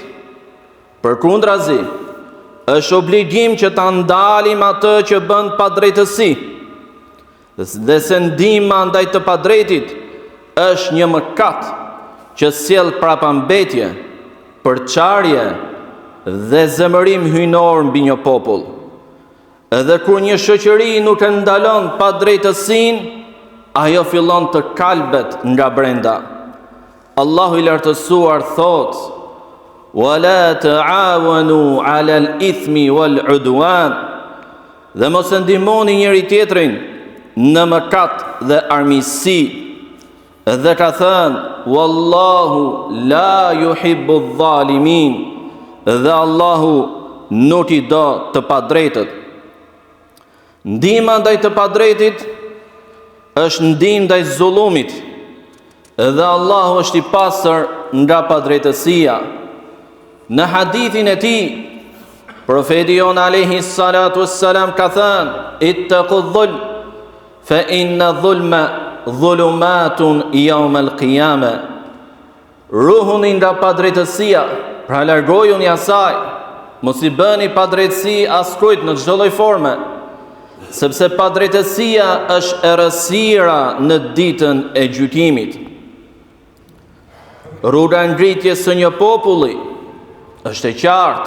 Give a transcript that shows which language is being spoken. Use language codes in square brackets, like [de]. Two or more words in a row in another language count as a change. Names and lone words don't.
[sq] Përkundrazi, është obligim që ta ndalim atë që bën padrejtësi, dhe se ndihma ndaj të padrejtit është një mëkat që sjell prapambetje, përçarje dhe zemërim hyjnor mbi një popull. Edhe kur një shoqëri nuk e ndalon padrejtësinë, ajo fillon të kalbet nga brenda. Allahu i lartësuar thotë: [ar] ولا تعاونوا على الإثم والعدوان, [sq] dhe mos e ndihmoni njëri tjetrin në mëkat dhe armiqësi. Dhe ka thënë: [ar] والله لا يحب الظالمين, [sq] dhe Allahu nuk i do të padrejtët. Ndihma ndaj të padrejtit është ndihmë ndaj zullumit, dhe Allahu është i pastër nga padrejtësia. Në hadithin e tij, profeti jon [ar] عليه الصلاة والسلام [sq] ka thënë: [ar] اتقوا الظلم فإن الظلم ظلمات يوم القيامة. [sq] Ruhuni nga padrejtësia, pra largojuni asaj, mos i bëni padrejtësi askujt në çdo lloj forme, sepse padrejtësia është errësira në ditën e gjykimit. Rruga ngritjes së një populli është e qartë.